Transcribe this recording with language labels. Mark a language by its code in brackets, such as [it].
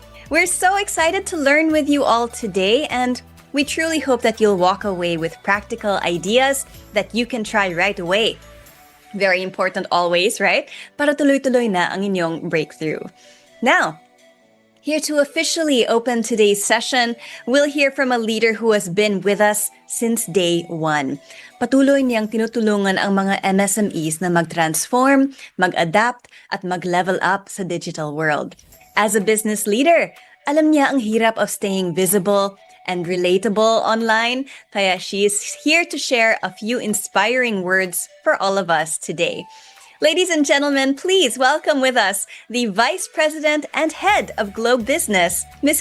[en] We're so excited to learn with you all today, and we truly hope that you'll walk away with practical ideas that you can try right away. Very important always, right? [tl] Para tuloy-tuloy na ang inyong breakthrough. [en] Now, here to officially open today's session, we'll hear from a leader who has been with us since day one. [tl] Patuloy niyang tinutulungan ang mga MSMEs na mag-transform, mag-adapt, at mag-level up sa digital world. [en] As a business leader, [tl] alam niya ang hirap [en] of staying visible and relatable online, kaya she is here to share a few inspiring words for all of us today. Ladies and gentlemen, please welcome with us the Vice President and Head of Globe Business, Ms.